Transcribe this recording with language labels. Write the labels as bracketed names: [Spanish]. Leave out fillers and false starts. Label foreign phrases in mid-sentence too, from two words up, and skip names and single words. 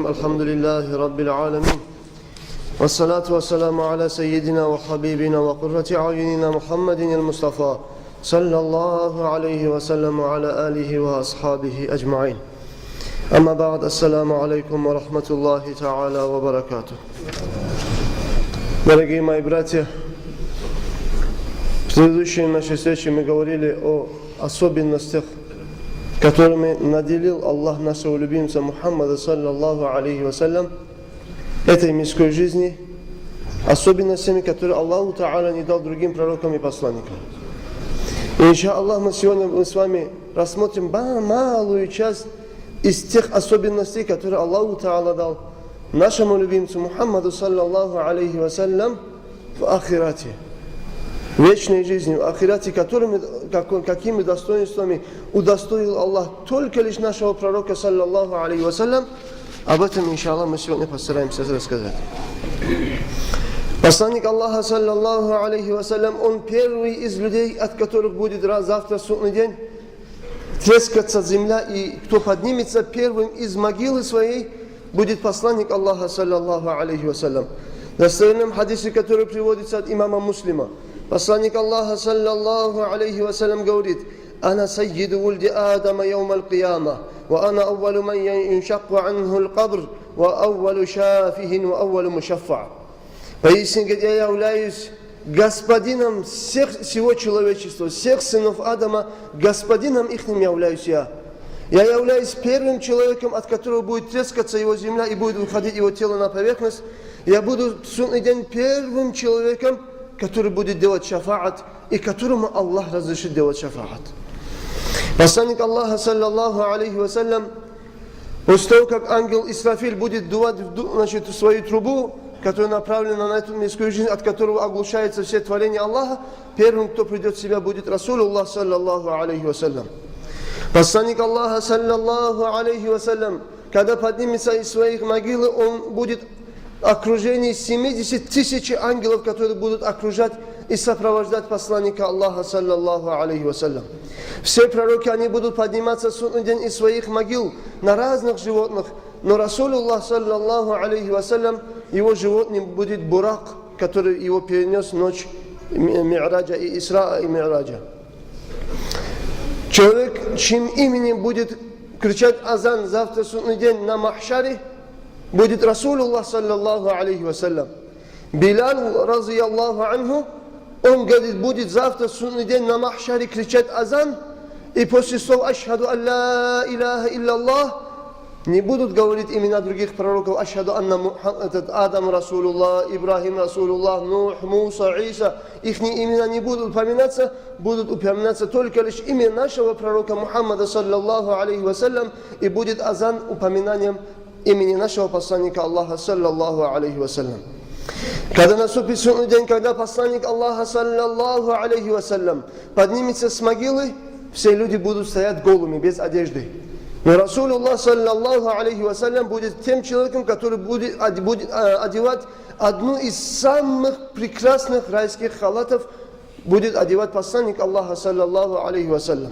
[Arabic] الحمد لله رب العالمين، والصلاة والسلام على سيدنا وحبيبنا وقرة أعيننا محمد المصطفى صلى الله عليه وسلم وعلى آله وأصحابه أجمعين. أما بعد، السلام عليكم ورحمة الله تعالى وبركاته. [Russian] Дорогие мои братья, в предыдущей нашей встрече мы говорили о особенностях, которыми наделил Аллах нашего любимца Мухаммада [Arabic] صلى الله عليه وسلم [Russian] этой мирской жизни, особенностями, которые [Arabic] الله تعالى [Russian] не дал другим пророкам и посланникам. И инша'Аллах мы сегодня с вами рассмотрим малую часть из тех особенностей, которые [Arabic] الله تعالى [Russian] дал нашему любимцу Мухаммаду [Arabic] صلى الله عليه وسلم [Russian] в ахирате, вечной жизни, в ахирате, какими достоинствами удостоил Аллах только лишь нашего пророка [Arabic] صلى الله عليه وسلم. [Russian] Об этом, иншаллах, мы сегодня постараемся рассказать. Посланник Аллаха [Arabic] صلى الله عليه وسلم, [Russian] он первый из людей, от которых будет завтра судный день трескаться земля, и кто поднимется первым из могилы своей, будет посланник Аллаха [Arabic] صلى الله عليه وسلم. [Russian] В достоверном хадисе, который приводится от имама Муслима, посланник Аллаха [Arabic] صلى الله عليه وسلم [Russian] говорит: [Arabic] «أنا سيد ولد آدم يوم القيامة، وأنا أول من ينشق عنه القبر, وأول شافع، وأول مشفع». [Russian] Поистине, говорит, я являюсь господином всего человечества, всех сынов Адама, господином ихним являюсь я. Я являюсь первым человеком, от которого будет трескаться его земля и будет выходить его тело на поверхность. Я буду в судный день первым человеком, который будет делать шафаат, и которому Аллах разрешит делать шафаат. Посланник Аллаха [Arabic] صلى الله عليه وسلم, [Russian] после того, как ангел Исрафиль будет дувать в свою трубу, которая направлена на эту мирскую жизнь, от которого оглушается все творения Аллаха, первым, кто придет в себя, будет [Arabic] رسول الله صلى الله عليه وسلم. [Russian] Посланник Аллаха [Arabic] صلى الله عليه وسلم, [Russian] когда поднимется из своих могил, он будет в окружении 70 тысяч ангелов, которые будут окружать и сопровождать посланника Аллаха [Arabic] صلى الله عليه وسلم. [Russian] Все пророки, они будут подниматься в судный день из своих могил на разных животных, но [Arabic] رسول الله صلى الله عليه وسلم, [Russian] его животным будет бурак, который его перенес ночь Ми'раджа и Исраа и Ми'раджа. Человек, чьим именем будет кричать азан завтра судный день на махшаре, будет [Arabic] رسول الله صلى الله عليه وسلم. [Russian] Билал [Arabic] رضي الله عنه, [Russian] он говорит, будет завтра судный день на махшаре кричать азан, и после слов [Arabic] «أشهد أن لا إله إلا الله» [Russian] не будут говорить имена других пророков: [Arabic] «أشهد أن آدم رسول الله، إبراهيم رسول الله، نوح، موسى، عيسى». [Russian] Их имена не будут упоминаться только лишь имя нашего пророка Мухаммада [Arabic] صلى الله عليه وسلم, [Russian] и будет азан упоминанием имени нашего посланника Аллаха [Arabic] صلى الله عليه وسلم. [Russian] Когда наступит судный день, когда посланник Аллаха [Arabic] صلى الله عليه وسلم [Russian] поднимется с могилы, все люди будут стоять голыми, без одежды. Но [Arabic] رسول الله صلى الله عليه وسلم [Russian] будет тем человеком, который будет одевать одну из самых прекрасных райских халатов, будет одевать посланник Аллаха [Arabic] صلى الله عليه وسلم.